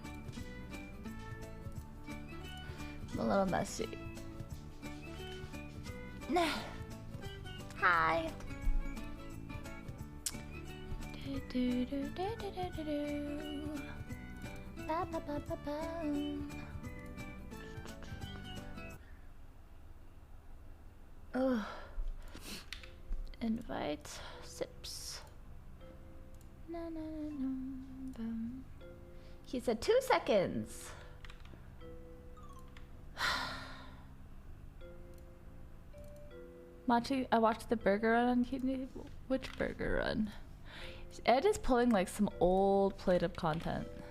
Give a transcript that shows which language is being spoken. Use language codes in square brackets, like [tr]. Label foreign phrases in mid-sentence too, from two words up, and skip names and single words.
[en] I'm a little messy. Nah. Hi. Do, do, do, do, do, do, do. Ba, ba, ba, ba, ba. Oh. Invite sips. Na, na, na, na, boom. He said 2 seconds. Machi, I watched the burger run on YouTube. Which burger run? Ed is pulling like some old plate of content.